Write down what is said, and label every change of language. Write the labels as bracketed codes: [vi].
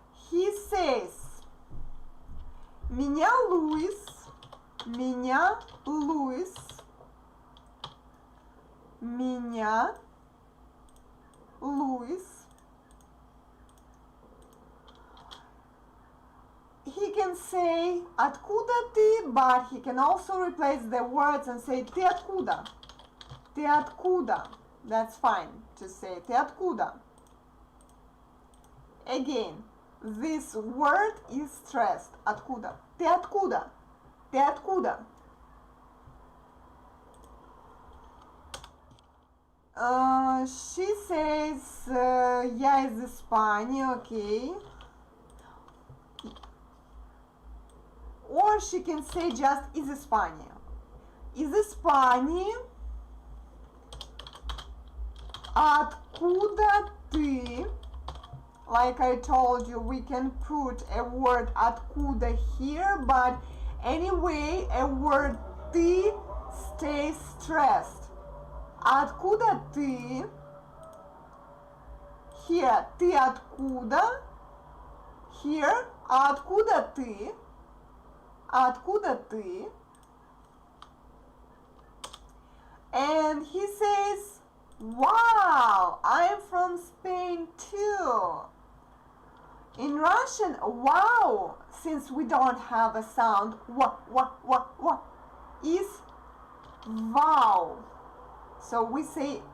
[en] He says, [ru] меня Луис, меня Луис, меня Луис. [en] He can say [ru] откуда ты, [en] but he can also replace the words and say [ru] ты откуда. Ты откуда. [en] That's fine to say [ru] ты откуда. [en] Again, this word is stressed. [ru] Откуда. Ты откуда. Ты откуда. [en] She says [ru] я из Испании, [en] okay. Or she can say just [ru] из Испании. Из Испании. Откуда ты? [en] Like I told you, we can put a word откуда here, but anyway, a word ты stays stressed. [ru] Откуда ты? Here, ты откуда? Here, откуда ты? Откуда ты? [en] And he says, wow, I'm from Spain too. In Russian, wow, since we don't have a sound, wa, is wow. So we say